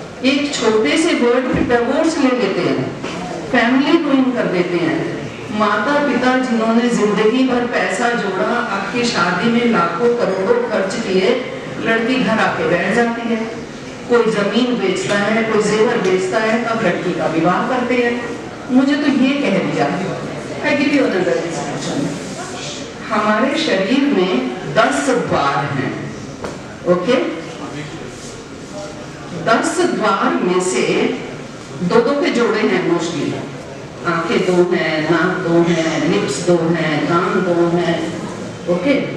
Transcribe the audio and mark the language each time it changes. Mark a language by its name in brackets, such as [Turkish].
[Hindi] एक छोटे से वर्ड पे डिवोर्स ले लेते हैं, फैमिली रुइन कर देते हैं. माता पिता जिन्होंने जिंदगी भर पैसा जोड़ा, आपकी शादी में लाखों करोड़ों खर्च किए, लड़की घर आके बैठ जाती है. कोई जमीन बेचता है, कोई जेवर बेचता है, अब लड़की का विवाह करते हैं. मुझे तो ये कह दिया. [English] I give you another instruction. [Hindi] हमारे शरीर में 10 द्वार हैं. ओके? 10 द्वार में से दो के जोड़े हैं मोस्टली. आंखें 2 हैं, नाक 2 हैं, लिप्स 2 हैं, कान 2 हैं. ओके?